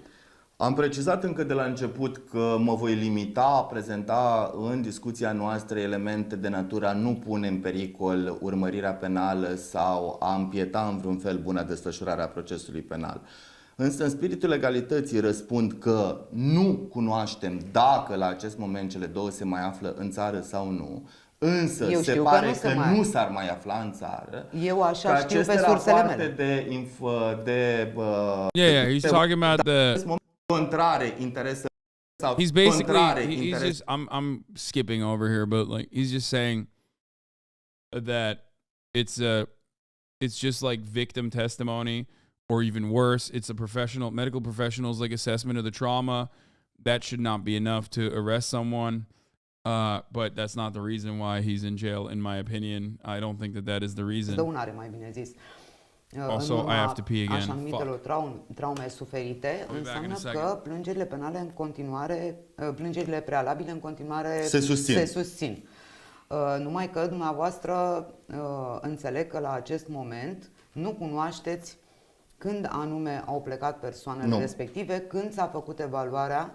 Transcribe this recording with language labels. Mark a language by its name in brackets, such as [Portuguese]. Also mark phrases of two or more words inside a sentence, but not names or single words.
[Romanian] Am precizat încă de la început că mă voi limita a prezenta în discuția noastră elemente de natură a nu pune în pericol urmărirea penală sau a împieta în vreun fel buna desfășurare a procesului penal. Însă în spiritul legalității răspund că nu cunoaștem dacă la acest moment cele două se mai află în țară sau nu. Însă se pare că nu s-ar mai afla în țară. Eu așa știu pe sursele mele. [English] Yeah, he's talking about the [Romanian] contrare interese sau [English] he's basically he's just I'm skipping over here, but like he's just saying that it's just like victim testimony, or even worse, it's a medical professional's like assessment of the trauma. That should not be enough to arrest someone. But that's not the reason why he's in jail, in my opinion. I don't think that is the reason. [Romanian] Dăunare, mai bine zis. [English] Also, I have to pee again. [Romanian] Așa numitelor traume suferite înseamnă că plângerile penale în continuare, plângerile prealabile în continuare se susțin. Numai că dumneavoastră înțeleg că la acest moment nu cunoașteți când anume au plecat persoanele respective, când s-a făcut evaluarea.